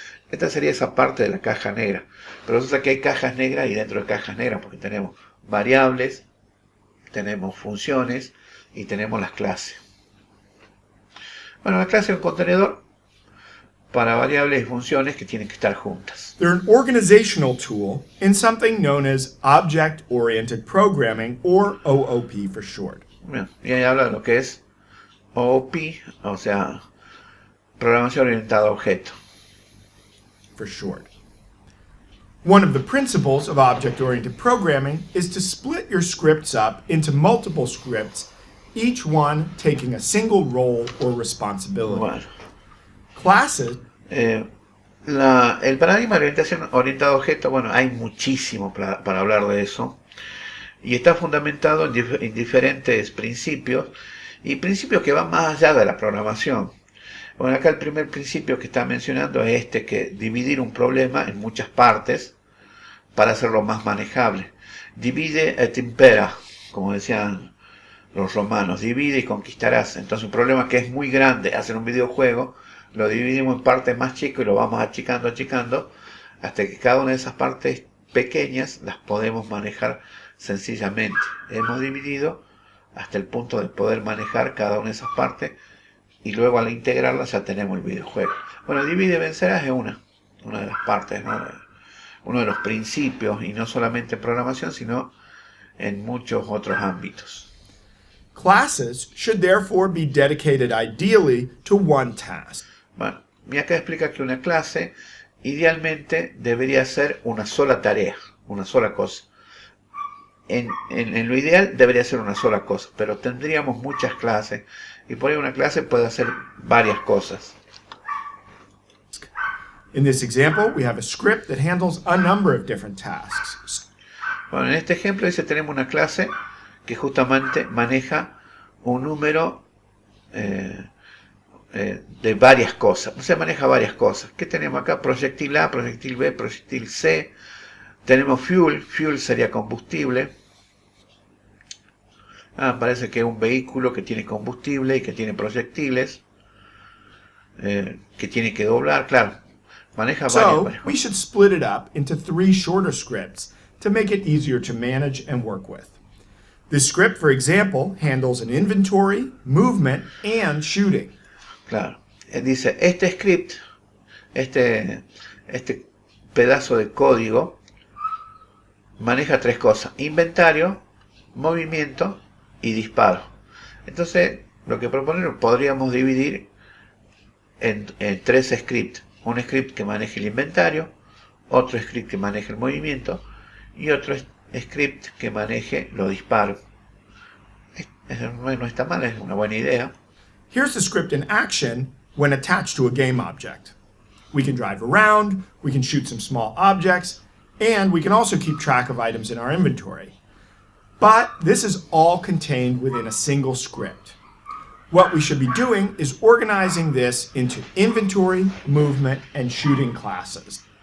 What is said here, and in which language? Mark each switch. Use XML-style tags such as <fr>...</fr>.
<es>Esta sería esa parte de la caja negra. Pero resulta que hay cajas negras y dentro de cajas negras, porque tenemos variables, tenemos funciones y tenemos las clases. Bueno, la clase es un contenedor para variables y funciones que tienen que estar juntas.</es> <en>They're an organizational tool in something known as Object-Oriented Programming, or OOP for short.</en> <es>Bien, y ahí habla de lo que es OOP, o sea, programación orientada a objetos.</es> <en>For short. One of the principles of object-oriented programming is to split your scripts up into multiple scripts, each one taking a single role or responsibility.</en> <es>Bueno,</es> <en>Classes</en> <es>el paradigma de orientación orientada a objetos, bueno, hay muchísimo para hablar de eso, y está fundamentado en diferentes principios, y principios que van más allá de la programación. Bueno, acá el primer principio que está mencionando es que dividir un problema en muchas partes para hacerlo más manejable.</es> <la>Divide et impera,</la> <es>como decían los romanos, divide y conquistarás. Entonces un problema que es muy grande, hacer un videojuego, lo dividimos en partes más chicas y lo vamos achicando, hasta que cada una de esas partes pequeñas las podemos manejar sencillamente. Hemos dividido hasta el punto de poder manejar cada una de esas partes y luego al integrarlas ya tenemos el videojuego. Bueno, divide y vencerás es una de las partes, ¿no? Uno de los principios, y no solamente en programación, sino en muchos otros ámbitos.</es> <en>Classes should therefore be dedicated ideally to one task.</en> <es>Bueno, y acá explica que una clase idealmente debería ser una sola tarea, una sola cosa. En lo ideal debería ser una sola cosa, pero tendríamos muchas clases y por ahí una clase puede hacer varias cosas.</es> <en>In this example, we have a script that handles a number of different tasks.</en> <es>Bueno, en este ejemplo dice tenemos una clase que justamente maneja un número de varias cosas. O sea, maneja varias cosas. ¿Qué tenemos acá? Proyectil A, proyectil B, proyectil C. Tenemos fuel, fuel sería combustible. Parece que es un vehículo que tiene combustible y que tiene proyectiles, que tiene que doblar, claro. Maneja</es> <en>So,</en> <es>varias</es> <en>we</en> <es>cosas.</es> <en>should split it up into 3 shorter scripts to make it easier to manage and work with. This script, for example, handles an inventory, movement, and shooting.</en> <es>Claro. Dice, este script, este pedazo de código, maneja 3 cosas: inventario, movimiento y disparo. Entonces, lo que proponemos, podríamos dividir en 3 scripts. Un script que maneje el inventario, otro script que maneje el movimiento y otro script que maneje los disparos. No está mal, es una buena idea.</es> <en>Here's the script in action when attached to a game object. We can drive around, we can shoot some small objects, and we can also keep track of items in our inventory. But this is all contained within a single script. What we should be doing is organizing this into inventory, movement, and shooting classes.</en>